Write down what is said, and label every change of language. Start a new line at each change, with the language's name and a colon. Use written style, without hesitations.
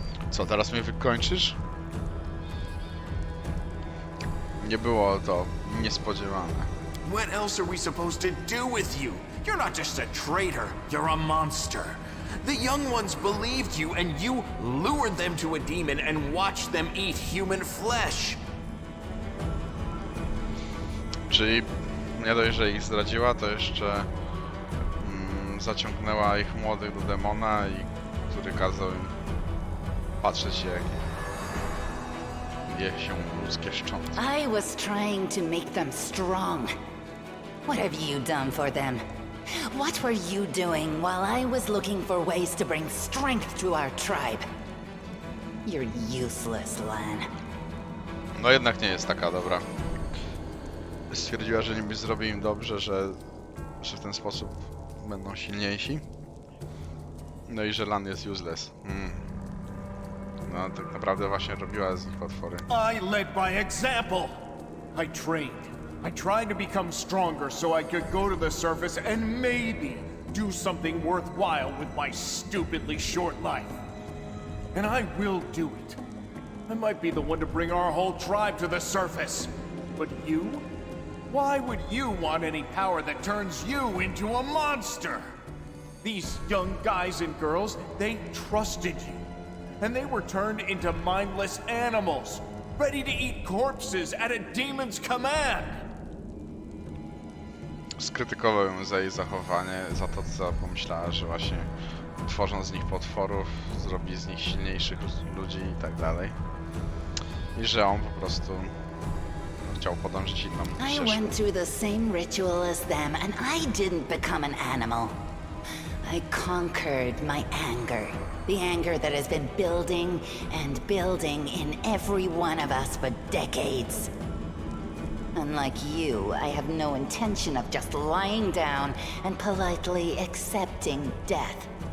Polish: Co, teraz mnie wykończysz? Nie było to niespodziewane.
English: What else are we supposed to do with you? You're not just a traitor, you're a monster. The young ones believed you, and you lured them to a demon and watched them eat human flesh.
Polish: Czyli nie dość, że ich zdradziła, to jeszcze zaciągnęła ich młodych do demona, który kazał im patrzeć jak je się ludzkie szczątki.
English: I was trying to make them strong. What have you done for them? What were you doing while I was looking for ways to bring strength to our tribe? You're useless, Lan.
Polish: No jednak nie jest taka dobra. Stwierdziła, że niby zrobi im dobrze, że w ten sposób będą silniejsi. No i że Lan jest useless. No tak naprawdę właśnie robiła z nich potwory.
English: I led by example. I trained. I tried to become stronger so I could go to the surface and maybe do something worthwhile with my stupidly short life. And I will do it. I might be the one to bring our whole tribe to the surface. But you? Why would you want any power that turns you into a monster? These young guys and girls, they trusted you. And they were turned into mindless animals, ready to eat corpses at a demon's command.
Polish: Skrytykował ją za jej zachowanie, za to co pomyślała, że właśnie tworząc z nich potworów, zrobi z nich silniejszych ludzi i tak dalej. I że on po prostu chciał podążyć inną
English: I
Polish: ścieżką.
English: went through the same ritual as them, and I didn't become an animal. I conquered my anger. The anger that has been building and building in every one of us for decades. Unlike you, I have no intention of just lying down and politely accepting death.